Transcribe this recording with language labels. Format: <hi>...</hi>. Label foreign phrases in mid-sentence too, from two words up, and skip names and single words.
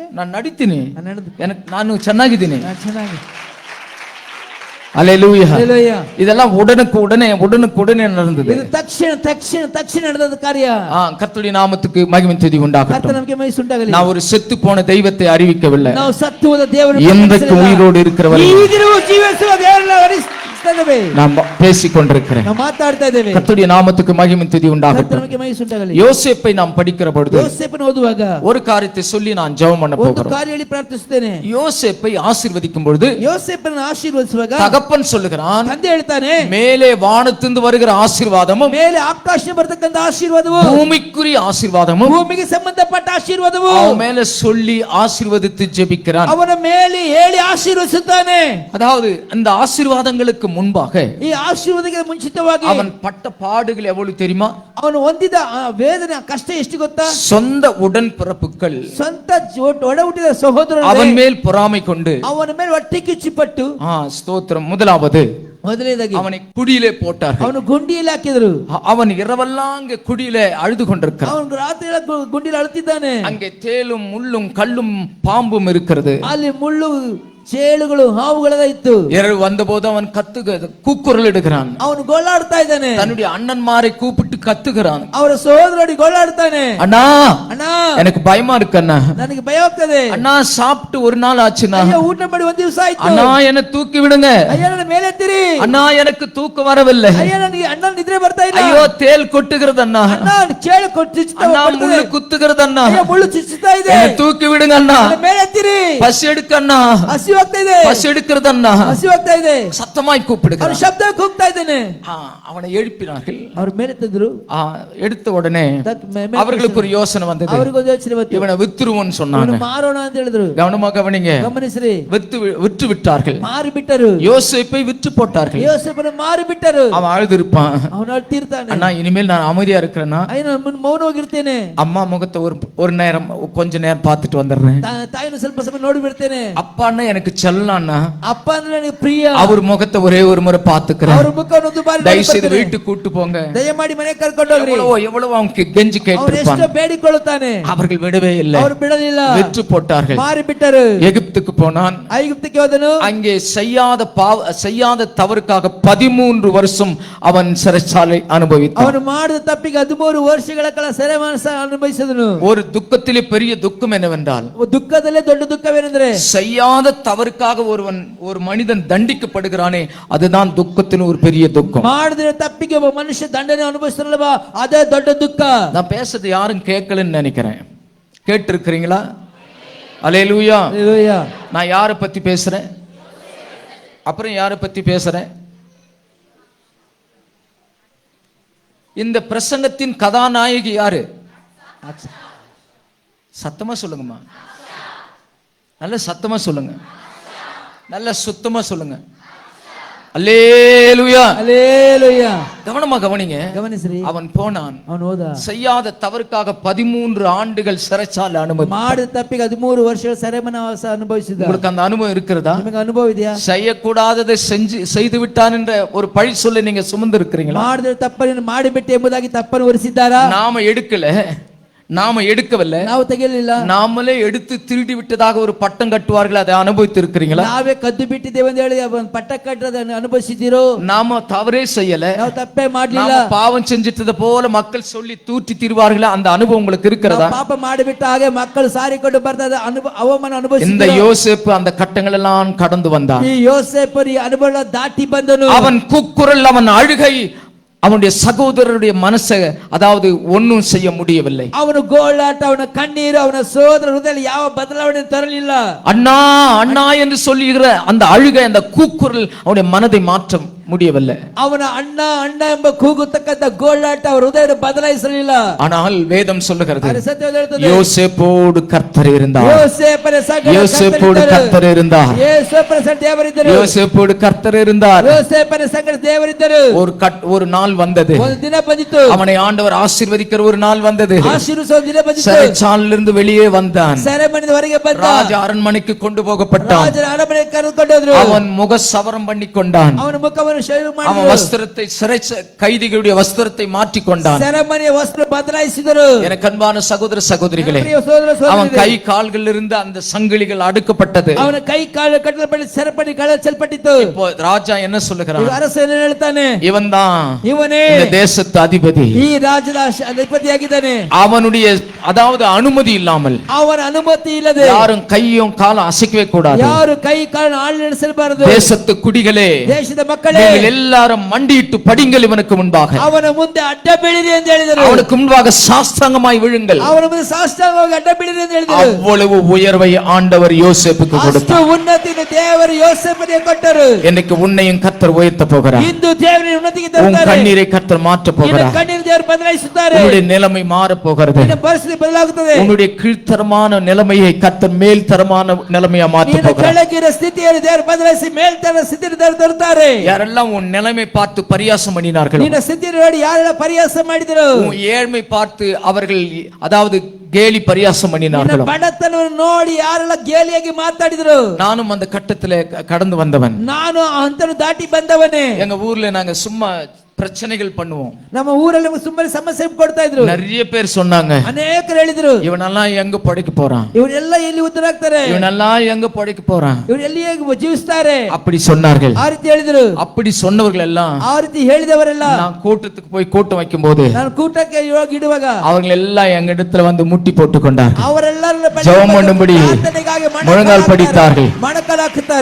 <kn>ನಾನು ನಡೀತೀನಿ, ನಾನು ನಾನು ಚೆನ್ನಾಗಿದ್ದೀನಿ. ಚೆನ್ನಾಗಿ.</kn> <ta>அல்லேலூயா.</ta> <kn>ಹಲ್ಲೆಲೂಯಾ.</kn> <ta>இதெல்லாம் உடனுக்குடனே நடந்தது.</ta> <kn>ಇದು ತಕ್ಷಣ ನಡೆದ ಕಾರ್ಯ.</kn> <ta>கர்த்தருடைய நாமத்துக்கு மகிமை துதி உண்டாகட்டும்.</ta> <kn>ಕರ್ತನ ನಮಗೆ ಮಹಿಮೆ ಉಂಟಾಗಲಿ.</kn> <ta>நான் ஒரு செத்து போன தெய்வத்தை அறிவிக்கவில்லை.</ta> <kn>ನಾವು ಸತ್ತು ಹೋದ ದೇವರನ್ನು</kn> <ta>இன்றைக்கு உயிரோடு இருக்கிறவர்</ta> <kn>ಈಗಿರುವ ಜೀವಿಸುವ ದೇವರನ್ನು ವರಿಸ್ತೇವೆ.</kn> <ta>நான் பேசிக் கொண்டிருக்கிறேன்.</ta> <kn>ನಾವು ಮಾತಾಡ್ತಾ ಇದ್ದೇವೆ.</kn> <ta>கர்த்தருடைய நாமத்துக்கு மகிமை துதி உண்டாகட்டும்.</ta> <kn>ಕರ್ತನ ನಮಗೆ ಮಹಿಮೆ ಉಂಟಾಗಲಿ.</kn> <ta>யோசேப்பை நாம் படிக்கிற பொழுது</ta> <kn>ಯೋಸೇಫನ ಓದುವಾಗ</kn> <ta>ஒரு காரியத்தை சொல்லி நான் ஜெபம் பண்ண</ta> <kn>ಒಂದು</kn> <ta>போகிறேன்.</ta> <kn>ಕಾರ್ಯ ಹೇಳಿ ಪ್ರಾರ್ಥಿಸುತ್ತೇನೆ.</kn> <ta>யோசேப்பை ஆசீர்வதிக்கும் பொழுது</ta> <kn>ಯೋಸೇಫನನ್ನು ಆಶೀರ್ವದಿಸುವಾಗ</kn> <ta>தகப்பன் சொல்லுகிறான்,</ta> <kn>ತಂದೆ ಹೇಳ್ತಾನೆ,</kn> <ta>மேலே வானத்திலிருந்து வருகிற ஆசீர்வாதமும்</ta> <kn>ಮೇಲೆ ಆಕಾಶದಿಂದ ಬರತಕ್ಕಂತ ಆಶೀರ್ವಾದವು,</kn> <ta>பூமிக்குரிய ஆசீர்வாதமும்</ta> <kn>ಭೂಮಿಗೆ ಸಂಬಂಧಪಟ್ಟ ಆಶೀರ್ವಾದವು</kn> <ta>அவன் மேல சொல்லி ஆசீர்வதித்து ஜெபிக்கிறான்.</ta> <kn>ಅವನ ಮೇಲೆ ಹೇಳಿ ಆಶೀರ್ವದಿಸುತ್ತಾನೆ.</kn> <ta>அதாவது அந்த ஆசீர்வாதங்களுக்கு முன்பாக</ta> <kn>ಈ ಆಶೀರ್ವಾದಕ್ಕೆ ಮುಂಚಿತವಾಗಿ</kn> <ta>அவன் பட்ட பாடுகள் எவ்வளவு தெரியுமா?</ta> <kn>ಅವನು ಹೊಂದಿದ ಆ ವೇದನೆ ಆ ಕಷ್ಟ ಎಷ್ಟು ಗೊತ್ತಾ?</kn> <ta>சொந்த உடன்பிறப்புகள்</ta> <kn>ಸ್ವಂತ ಒಡ ಹುಟ್ಟಿದ ಸಹೋದರರು</kn> <ta>அவன் மேல் பொறாமை கொண்டு</ta> <kn>ಅವನ ಮೇಲೆ ಹೊಟ್ಟೆ ಕಿಚ್ಚಿಪಟ್ಟು</kn> <ta>ஸ்தோத்திரம். முதலாவது</ta> <kn>ಮೊದಲನೇದಾಗಿ</kn> <ta>அவனை குடியிலே போட்டார்கள்.</ta> <kn>ಅವನು ಗುಂಡಿಯಲ್ಲಿ ಹಾಕಿದ್ರು.</kn> <ta>அவன் இரவெல்லாம் அங்கே குடியிலே அழுது கொண்டிருக்கிறான்.</ta> <kn>ಅವನು ರಾತ್ರಿ ಎಲ್ಲ ಗುಂಡಿಯಲ್ಲಿ ಅಳುತ್ತಿದ್ದಾನೆ.</kn> <ta>அங்கே தேலும் முள்ளும் கல்லும் பாம்பும் இருக்கிறது.</ta> <kn>ಅಲ್ಲಿ ಮುಳ್ಳು ಚೇಳುಗಳು ಹಾವುಗಳೆಲ್ಲ ಇತ್ತು.</kn> <ta>இரவு வந்தபோது அவன் கூக்குரல் இடுகிறான்.</ta> <kn>ಅವನು ಗೋಳಾಡ್ತಾ ಇದ್ದಾನೆ.</kn> <ta>தன்னுடைய அண்ணன்மாரை கூப்பிட்டு கத்துகிறான்.</ta> <kn>ಅವರ ಸಹೋದರಡಿ ಗೋಳಾಡ್ತಾನೆ.</kn> <ta>அண்ணா</ta> <kn>ಅಣ್ಣ</kn> <ta>எனக்கு பயமா இருக்கு அண்ணா,</ta> <kn>ನನಗೆ ಭಯ ಆಗ್ತದೆ.</kn> <ta>அண்ணா சாப்பிட்டு ஒரு நாள் ஆச்சுண்ணா,</ta> <kn>ಅಯ್ಯೋ ಊಟ ಮಾಡಿ ಒಂದು ದಿವಸ ಆಯ್ತು.</kn> <ta>அண்ணா என்ன தூக்கி விடுங்க,</ta> <kn>ಅಯ್ಯೋ ನನ್ನ ಮೇಲೆ ಎತ್ತಿರಿ.</kn> <ta>அண்ணா எனக்கு தூக்கம் வரவில்லை,</ta> <kn>ಅಯ್ಯೋ ನನಗೆ ಅಣ್ಣ ನಿದ್ರೆ ಬರ್ತಾ ಇಲ್ಲ.</kn> <ta>ஐயோ தேல் கொட்டுகிறது அண்ணா,</ta> <kn>ಅಣ್ಣ ಚೇಳು ಕೊಚ್ಚಿಸ್ತಾ</kn> <ta>அண்ணா முள்ளு குத்துகிறது அண்ணா,</ta> <kn>ಅಯ್ಯೋ ಮುಳ್ಳು ಚುಚ್ಚುತ್ತಾ ಇದೆ.</kn> <ta>என்ன தூக்கி விடுங்க அண்ணா,</ta> <kn>ನನ್ನ ಮೇಲೆ ಎತ್ತಿರಿ.</kn> <ta>பசி எடுக்க அண்ணா,</ta> <kn>ಹಸಿವು ಆಗ್ತಾ ಇದೆ.</kn> <ta>பசி எடுக்கிறது அண்ணா,</ta> <kn>ಹಸಿವು ಆಗ್ತಾ ಇದೆ.</kn> <ta>சத்தமாய்</ta> <kn>ಅವನು</kn> <ta>கூப்பிடுகிறான்.</ta> <kn>ಶಬ್ದ ಕೂಗ್ತಾ ಇದ್ದಾನೆ.</kn> <ta>அவனை எழுப்பினார்கள்.</ta> <kn>ಅವ್ರ ಮೇಲೆ ಎತ್ತಿದ್ರು.</kn> <ta>எடுத்த உடனே அவர்களுக்கு ஒரு யோசனை வந்தது.</ta> <kn>ಅವರಿಗೊಂದು ಯೋಚನೆ ಬಂತು.</kn> <ta>இவனை வித்துருவோன்னு சொன்னாங்க.</ta> <kn>ಇವನು ಮಾರೋಣ ಅಂತ ಹೇಳಿದ್ರು.</kn> <ta>கவனமா கவனிங்க.</ta> <kn>ಗಮನಿಸ್ರಿ.</kn> <ta>விற்று விட்டார்கள்.</ta> <kn>ಮಾರಿ ಬಿಟ್ಟರು.</kn> <ta>யோசேப்பை விற்று போட்டார்கள்.</ta> <kn>ಯೋಸೇಫನ ಮಾರಿ ಬಿಟ್ಟರು.</kn> <ta>அவன் அழுதிருப்பான்.</ta> <kn>ಅವನು ಅಳ್ತಿರ್ತಾನೆ.</kn> <ta>அண்ணா இனிமேல் நான் அமைதியா இருக்கிறேன்னா,</ta> <kn>ಅಯ್ಯೋ ನಾನು ಮೌನವಾಗಿರ್ತೇನೆ.</kn> <ta>அம்மா முகத்தை ஒரு நேரம் கொஞ்ச நேரம் பார்த்துட்டு வந்துடுறேன்.</ta> <kn>ತಾಯಿನ ಸ್ವಲ್ಪ ಸಮಯ ನೋಡಿ ಬಿಡ್ತೇನೆ.</kn> <ta>அப்பான்னா எனக்கு செல்லம்னா,</ta> <kn>ಅಪ್ಪ ಅಂದ್ರೆ ನನಗೆ ಪ್ರಿಯ.</kn> <ta>அவர் முகத்தை ஒரே ஒரு முறை பார்த்துக்கிறேன்.</ta> <kn>ಅವ್ರ ಮುಖವನ್ನು ಒಂದು ಬಾರಿ</kn> <ta>தயவு செய்து வீட்டுக்கு கூட்டு போங்க,</ta> <kn>ದಯಮಾಡಿ ಮನೆಗೆ ಕರ್ಕೊಂಡು ಹೋಗ್ರಿ.</kn> <ta>எவ்வளவு அவனுக்கு கெஞ்சி</ta> <kn>ಅವನು</kn> <ta>கேட்டிருப்பான்.</ta> <kn>ಎಷ್ಟು ಬೇಡಿಕೊಳ್ಳುತ್ತಾನೆ.</kn> <ta>அவர்கள் விடவே இல்லை.</ta> <kn>ಅವರು ಬಿಡಲಿಲ್ಲ.</kn> <ta>விற்று போட்டார்கள்.</ta> <kn>ಮಾರಿ ಬಿಟ್ಟರು.</kn> <ta>எகிப்துக்கு போனான்.</ta> <kn>ಐಗುಪ್ತಕ್ಕೆ ಹೋದನು.</kn> <ta>அங்கே செய்யாத தவறுக்காக 13 வருஷம் அவன் சிறைச்சாலை அனுபவித்தான்.</ta> <kn>ಅವನು ಮಾಡಿದ ತಪ್ಪಿಗೆ 13 ವರ್ಷಗಳ ಕಾಲ ಸೆರೆವಾಸ ಅನುಭವಿಸಿದನು.</kn> <ta>ஒரு துக்கத்திலே பெரிய துக்கம் என்னவென்றால்,</ta> <kn>ದುಃಖದಲ್ಲೇ ದೊಡ್ಡ ದುಃಖವೇನೆಂದರೆ,</kn> <ta>செய்யாத தவறுக்காக ஒரு மனிதன் தண்டிக்கப்படுகிறானே, அதுதான் துக்கத்தின் ஒரு பெரிய துக்கம்.</ta> <kn>ಮಾಡಿದ ತಪ್ಪಿಗೆ ಒಬ್ಬ ಮನುಷ್ಯ ದಂಡನೆ ಅನುಭವಿಸ್ತಾನಲ್ವಾ, ಅದೇ ದೊಡ್ಡ ದುಃಖ.</kn> <ta>நான் பேசுறது யாரும் கேட்கலன்னு நினைக்கிறேன். கேட்டு இருக்கிறீங்களா? அல்லேலூயா.</ta> <kn>ಹಲ್ಲೆಲೂಯಾ.</kn> <ta>நான் யாரை பத்தி பேசுறேன்? அப்புறம் யாரை பத்தி பேசுறேன்? இந்த பிரசங்கத்தின் கதாநாயகி யாரு? சத்தமா சொல்லுங்கம்மா, நல்ல சத்தமா சொல்லுங்க, நல்ல சுத்தமா சொல்லுங்க. அல்லேலூயா.</ta> <kn>ಹಲ್ಲೆಲೂಯಾ.</kn> <ta>கவனமா கவனிங்க.</ta> <kn>ಗಮನಿಸ್ರಿ.</kn> <ta>அவன் போனான்.</ta> <kn>ಅವನು ಹೋದ.</kn> <ta>செய்யாத தவறுக்காக 13 ஆண்டுகள் சிறைச்சாலை அனுபவி.</ta> <kn>ಮಾಡಿದ ತಪ್ಪಿಗೆ 13 ವರ್ಷಗಳ ಸೆರೆಮನವಾಸ ಅನುಭವಿಸಿದ.</kn> <ta>உங்களுக்கு அந்த அனுபவம் இருக்கிறதா?</ta> <kn>ನಿಮಗೆ ಅನುಭವ ಇದೆಯಾ?</kn> <ta>செய்யக்கூடாததை செய்து விட்டான் என்ற ஒரு பழி சொல்ல நீங்க சுமந்து இருக்கிறீங்களா?</ta> <kn>ಮಾಡಿದ ತಪ್ಪನ್ನು ಮಾಡಿಬಿಟ್ಟೆ ಎಂಬುದಾಗಿ ತಪ್ಪನ್ನು ಹೊರಿಸಿದ್ದಾರಾ?</kn> <ta>நாம எடுக்கவில்லை,</ta> <kn>ನಾವು ತೆಗೆಯಲಿಲ್ಲ.</kn> <ta>நாமளே எடுத்து திருடி விட்டதாக ஒரு பட்டம் கட்டுவார்கள், அதை அனுபவித்து இருக்கிறீங்களா?</ta> <kn>ನಾವೇ ಕದ್ದು ಬಿಟ್ಟಿದ್ದೇವೆ ಅಂತ ಹೇಳಿ ಪಟ್ಟ ಕಟ್ಟೋದನ್ನು ಅನುಭವಿಸಿದ್ದೀರೋ?</kn> <ta>நாம தவறே செய்யல,</ta> <kn>ನಾವು ತಪ್ಪೇ ಮಾಡಲಿಲ್ಲ.</kn> <ta>நாம பாவம் செஞ்சிட்டது போல மக்கள் சொல்லி தூற்றி திரிவார்களா, அந்த அனுபவம் உங்களுக்கு இருக்கிறதா?</ta> <kn>ಪಾಪ ಮಾಡಿಬಿಟ್ಟ ಹಾಗೆ ಮಕ್ಕಳು ಸಾರಿಕೊಂಡು ಬರ್ತಾರೆ, ಅವಮಾನ</kn> <ta>இந்த</ta> <kn>ಅನುಭವಿಸಿದ್ರು.</kn> <ta>யோசேப்பு அந்த கட்டங்கள் எல்லாம் கடந்து வந்தான்.</ta> <kn>ಈ ಯೋಸೇಫನು ಈ ಅನುಭವ ದಾಟಿ ಬಂದನು.</kn> <ta>அவன் கூக்குரல், அவன் அழுகை, அவனுடைய சகோதரருடைய மனசை அதாவது ஒன்னும் செய்ய முடியவில்லை.</ta> <kn>ಅವನು ಗೋಳಾಟ, ಅವನ ಕಣ್ಣೀರು, ಅವನ ಸೋದರ ಹೃದಯದಲ್ಲಿ ಯಾವ ಬದಲಾವಣೆ ತರಲಿಲ್ಲ.</kn> <ta>அண்ணா அண்ணா என்று சொல்லுகிற அந்த அழுகை, அந்த கூக்குரல் அவனுடைய மனதை மாற்ற முடியவில்லை.</ta> <kn>ಅವನ ಅಣ್ಣ ಅಣ್ಣ ಎಂಬ ಕೂಗುತ್ತಕ್ಕಂತ ಗೋಳಾಟ ಅವರ ಹೃದಯ ಬದಲಾಯಿಸಲಿಲ್ಲ.</kn> <ta>ஆனால் வேதம் சொல்லுகிறது,</ta> <kn>ಆದರೆ ಸತ್ಯವೇದ ಹೇಳುತ್ತದೆ,</kn> <ta>யோசேப்போடு கர்த்தர் இருந்தார்.</ta> <kn>ಯೋಸೇಫನ ಸಂಗಡ</kn> <ta>யோசேப்போடு கர்த்தர் இருந்தார்.</ta> <kn>ಯೋಸೇಫನ ಸಂಗಡ ದೇವರಿದ್ದರು.</kn> <ta>யோசேப்போடு கர்த்தர் இருந்தார்.</ta> <kn>ಯೋಸೇಫನ ಸಂಗಡ ದೇವರಿದ್ದರು.</kn> <ta>ஒரு நாள் வந்தது,</ta> <kn>ಒಂದು ದಿನ ಬಂದಿತು.</kn> <ta>அவனை ஆண்டவர் ஆசீர்வதிக்கிற ஒரு நாள் வந்தது.</ta> <kn>ಆಶೀರ್ವದಿಸುವ ದಿನ ಬಂದಿತು.</kn> <ta>சிறைச்சாலையிலிருந்து வெளியே வந்தான்.</ta> <kn>ಸೆರೆಮನೆಯಿಂದ ಹೊರಗೆ ಬಂದ.</kn> <ta>ராஜ அரண்மனைக்கு கொண்டு போகப்பட்டான்.</ta> <kn>ರಾಜನ ಅರಮನೆಗೆ ಕರೆದುಕೊಂಡು ಹೋದ್ರು.</kn> <ta>அவன் முக சவரம் பண்ணி கொண்டான்.</ta> <kn>ಅವನ ಮುಖವನ್ನು ಶೇವ್</kn> <ta>அவன்</ta> <kn>ಮಾಡಿದರು.</kn> <ta>வஸ்திரத்தை கைதிகளுடைய வஸ்திரத்தை மாற்றி கொண்டான்.</ta> <kn>ಸೆರೆಮನೆಯ ವಸ್ತ್ರ ಬದಲಾಯಿಸಿದರು.</kn> <ta>எனக்கு அன்பான சகோதர சகோதரிகளே,</ta> <kn>ಪ್ರಿಯ ಸಹೋದರ</kn> <ta>அவன்</ta> <kn>ಸಹೋದರಿಯರೇ,</kn> <ta>கை கால்களில் இருந்து அந்த சங்கிலிகள் அடுக்கப்பட்டது.</ta> <kn>ಅವನ ಕೈ ಕಾಲು ಕಟ್ಟಲ್ಪಟ್ಟು ಸೆರೆಪಡಿ ಕಳಚಲ್ಪಟ್ಟಿತು.</kn> <ta>இப்போ ராஜா என்ன சொல்லுகிறான்?</ta> <kn>ಈಗ ಅರಸ ಏನು ಹೇಳ್ತಾನೆ?</kn> <ta>இவன் தான்</ta> <kn>ಇವನೇ</kn> <ta>இந்த தேசத்து அதிபதி.</ta> <kn>ಈ ರಾಜ್ಯದ ಅಧಿಪತಿಯಾಗಿದ್ದಾನೆ.</kn> <ta>அவனுடைய அதாவது அனுமதி இல்லாமல்</ta> <kn>ಅವನ ಅನುಮತಿ ಇಲ್ಲದೆ</kn> <ta>யாரும் கையும் காலும் அசைக்கவே கூடாது.</ta> <kn>ಯಾರು ಕೈ ಕಾಲು ಆಳು ನಡೆಸಬಾರದು.</kn> <ta>தேசத்து குடிகளே,</ta> <kn>ದೇಶದ ಮಕ್ಕಳೇ,</kn> <ta>நீங்கள் எல்லாரும் மண்டியிட்டு படிங்கள் இவனுக்கு முன்பாக.</ta> <kn>ಅವನ ಮುಂದೆ ಅಡ್ಡ ಬೀಳಿರಿ ಅಂತ ಹೇಳಿದರು.</kn> <ta>அவனுக்கு முன்பாக சாஷ்டாங்கமாய் விழுங்கள்.</ta> <kn>ಅವನ ಮುಂದೆ ಸಾಷ್ಟಾಂಗವಾಗಿ ಅಡ್ಡ ಬೀಳಿರಿ ಅಂತ ಹೇಳಿದರು.</kn> <ta>அவ்வளவு உயர்வை ஆண்டவர் யோசேப்புக்கு</ta> <kn>ಅಷ್ಟು</kn> <ta>கொடுத்தார்.</ta> <kn>ಉನ್ನತಿಯನ್ನು ದೇವರು ಯೋಸೇಫನಿಗೆ ಕೊಟ್ಟರು.</kn> <ta>இன்னைக்கு உன்னையும் கர்த்தர் உயர்த்த போகிறார்.</ta> <kn>ಇಂದು ದೇವರ ಉನ್ನತಿಗೆ</kn> <ta>உன்</ta> <kn>ತರುತ್ತಾರೆ.</kn> <ta>கண்ணீரை கர்த்தர் மாற்ற</ta> <kn>ನಿನ್ನ</kn> <ta>போகிறார்.</ta> <kn>ಕಣ್ಣೀರು ದೇವರು ಬದಲಾಯಿಸುತ್ತಾರೆ.</kn> <ta>உன்னுடைய நிலைமை மாற போகிறது.</ta> <kn>ನಿನ್ನ ಪರಿಸ್ಥಿತಿ ಬದಲಾಗುತ್ತದೆ.</kn> <ta>உன்னுடைய கீழ்த்தரமான நிலைமையை கர்த்தர் மேல்தரமான நிலைமையா மாற்ற</ta> <kn>ನಿನ್ನ</kn> <ta>போகிறார்.</ta> <kn>ಕೆಳಗಿನ ಸ್ಥಿತಿಯನ್ನು ದೇವರು ಬದಲಾಯಿಸಿ ಮೇಲ್ತರ ಸ್ಥಿತಿಯನ್ನು ದೇವರು ತರುತ್ತಾರೆ.</kn> <ta>யாரெல்லாம் யாரெல்லாம் உன் நிலைமை பார்த்து பரியாசம் பண்ணினார்களோ,</ta> <kn>ನಿನ್ನ ಸ್ಥಿತಿ ನೋಡಿ ಯಾರೆಲ್ಲ ಪರಿಹಾಸ ಮಾಡಿದರು,</kn> <ta>உன் ஏழ்மை பார்த்து அவர்கள் அதாவது கேலி பரியாசம்</ta> <kn>ನಿನ್ನ</kn> <ta>பண்ணினார்களோ,</ta> <kn>ಬಡತನವನ್ನು ನೋಡಿ ಯಾರೆಲ್ಲ ಗೇಲಿಯಾಗಿ ಮಾತಾಡಿದರು,</kn> <ta>நானும் அந்த கட்டத்துல கடந்து வந்தவன்.</ta> <kn>ನಾನು ಅಂತನು ದಾಟಿ ಬಂದವನೇ.</kn> <ta>எங்க ஊர்ல நாங்க சும்மா பிரச்சனைகள் பண்ணுவோம்.</ta> <kn>ನಮ್ಮ ಊರಲ್ಲಿ ಸುಮ್ಮನೆ ಸಮಸ್ಯೆ ಕೊಡ್ತಾ ಇದ್ರು.</kn> <ta>நிறைய பேர் சொன்னாங்க,</ta> <kn>ಅನೇಕರು ಹೇಳಿದ್ರು,</kn> <ta>இவனெல்லாம் எங்க படைக்க போறான்,</ta> <kn>ಇವರೆಲ್ಲ ಎಲ್ಲಿ ಉತ್ತರಾಗ್ತಾರೆ,</kn> <ta>இவனெல்லாம் எங்க படைக்க போறான்,</ta> <kn>ಇವರು ಎಲ್ಲಿ ಜೀವಿಸ್ತಾರೆ,</kn> <ta>அப்படி சொன்னார்கள்.</ta> <kn>ಆ ರೀತಿ ಹೇಳಿದ್ರು.</kn> <ta>அப்படி சொன்னவர்கள் எல்லாம்</ta> <kn>ಆ ರೀತಿ ಹೇಳಿದವರೆಲ್ಲ</kn> <ta>நான் கூட்டத்துக்கு போய் கூட்டம் வைக்கும் போது</ta> <kn>ನಾನು ಕೂಟಕ್ಕೆ ಹೋಗಿ ಇಡುವಾಗ</kn> <ta>அவங்க எல்லாம் எங்க இடத்துல வந்து முட்டி போட்டு கொண்டார்.</ta> <kn>ಅವರೆಲ್ಲರನ್ನ</kn> <ta>ஜெபம் பண்ணும்படி முழங்கால் படித்தார்கள்.</ta> <kn>ಮೊಣಕಾಲು ಹಾಕುತ್ತಾರೆ.</kn>